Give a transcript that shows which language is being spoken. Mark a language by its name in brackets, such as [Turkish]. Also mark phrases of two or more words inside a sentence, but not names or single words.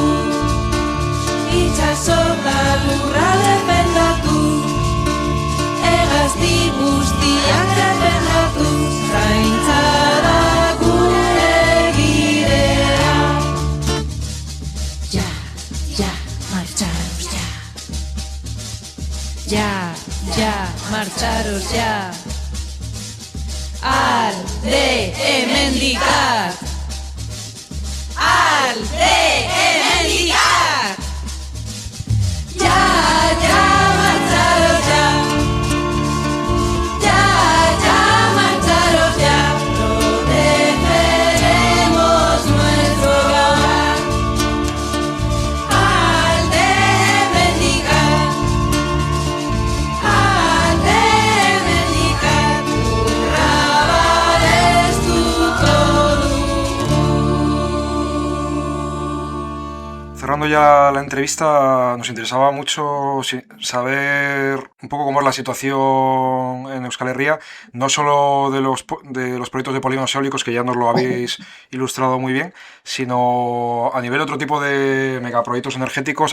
[Basque] Itxaso eta lurra defendatuz, hegazti guztiak defendatuz, zaintza da gure bidea. [Spanish] Ja, marcharos ya. Ya, marcharos ya. [Basque] Alde hemendikat. Alde hemendikat. [Spanish] Ya, marcharos ya. Ya, marcharos ya. Protegeremos nuestro hogar. [Basque] Alde hemendikat. Alde hemendikat. Lurra babestuko dugu. [Spanish] Cerrando ya la entrevista, nos interesaba mucho saber un poco cómo es la situación en Euskal Herria, no solo de los proyectos de polígonos eólicos, que ya nos lo habéis ilustrado muy bien, sino a nivel de otro tipo de megaproyectos energéticos.